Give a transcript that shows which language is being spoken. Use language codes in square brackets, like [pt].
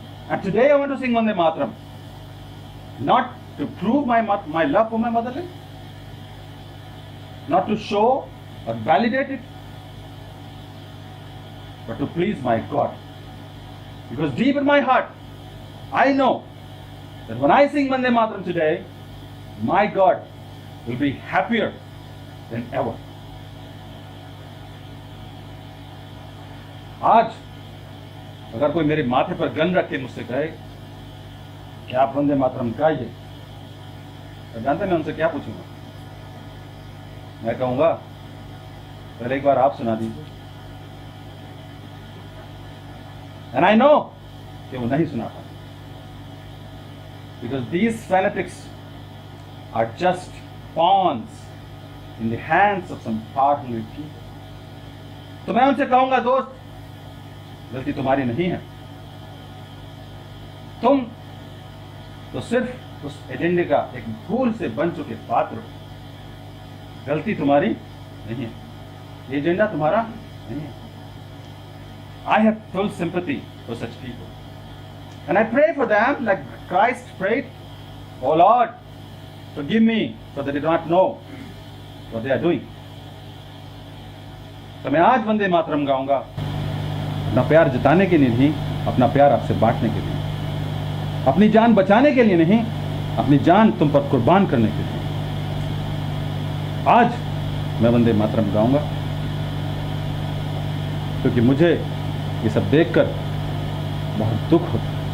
[en] And today I want to sing Vande Mataram, not to prove my love for my motherland, not to show or validate it, but to please my God. Because deep in my heart, I know that when I sing Vande Mataram today, my God will be happier than ever. [hi] आज अगर कोई मेरे माथे पर gun रख के मुझसे कहे कि आप वंदे मातरम गाइए, तो जानते मैं उनसे क्या पूछूंगा? मैं कहूंगा पहले एक बार आप सुना दीजिए। [en] and I know [hi] कि वो नहीं सुना पाए, [en] Because these fanatics are just pawns in the hands of some powerful people. [hi] तो मैं उनसे कहूंगा, दोस्त, गलती तुम्हारी नहीं है, तुम तो सिर्फ उस एजेंडे का एक भूल से बन चुके पात्र हो। गलती तुम्हारी नहीं है, ये एजेंडा तुम्हारा नहीं है। [en] I have full sympathy for such people, and I pray for them like Christ prayed, "Oh Lord, forgive me, for they do not know what they are doing." [hi] तो मैं आज वंदे मातरम गाऊंगा, अपना प्यार जताने के लिए नहीं, अपना प्यार आपसे बांटने के लिए, अपनी जान बचाने के लिए नहीं, अपनी जान तुम पर कुर्बान करने के लिए। आज मैं वंदे मातरम गाऊंगा क्योंकि मुझे ये सब देखकर बहुत दुख होता है।